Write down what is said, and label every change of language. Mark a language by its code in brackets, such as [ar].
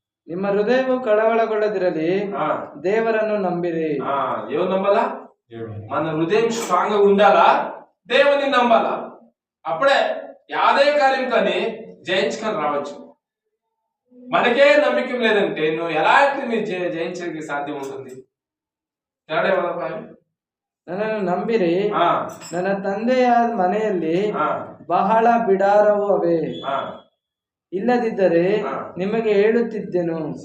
[kn] ನಿಮ್ಮ ಹೃದಯವು ಕಳವಳಗೊಳ್ಳದಿರಲಿ, ದೇವರನ್ನು ನಂಬಿರಿ. [te] ఎవరు నమ్మాలా? మన హృదయం స్ట్రాంగ్ గా ఉండాలా, దేవుని నమ్మాలా. అప్పుడే యాదే కార్యం కానీ జయించుకొని రావచ్చు. మనకే నమ్మకం లేదంటే నువ్వు ఎలాంటి మీరు జయించడానికి సాధ్యం ఉంటుంది? [kn] ನನ್ನನ್ನು ನಂಬಿರಿ, ನನ್ನ ತಂದೆಯ ಮನೆಯಲ್ಲಿ ಬಹಳ ಬಿಡಾರವು ಅವೆ, ಇಲ್ಲದಿದ್ದರೆ ನಿಮಗೆ ಹೇಳುತ್ತಿದ್ದೆನು.